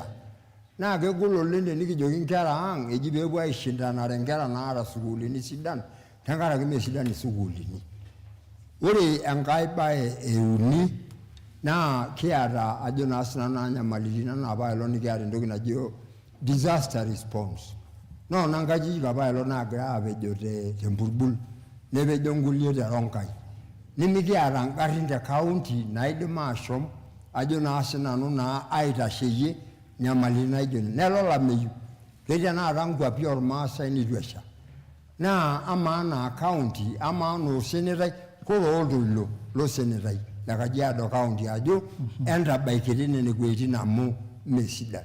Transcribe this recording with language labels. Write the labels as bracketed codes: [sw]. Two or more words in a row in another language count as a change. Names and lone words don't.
[mas] Naa kegol oleng tenikijoki nkera ang eji peepuo aishindanare nkera naata sukuulini sidan tenkaraki mesidan isukuulini. Ore enkae bae euni naa kiata ajo naa sinanu nyamalitin enaa apaelong nikiata entoki najo [en] disaster response. [mas] No nkajijik apaelong naagira apejo temburbul nepejo nkulie teronkai. Nimikiata ngarrin te county naidim ashom ajo naa sinanu naa aitasheyie nyamalitin naijo nelo olameyu. Ketii tenakata nkwapi ormaasai nitu esha. Naa amaa naa county amaa no senetai kore oltoilo lo senetai le Kajiado county ajo entabaikiti nene gweitin amu mesidan.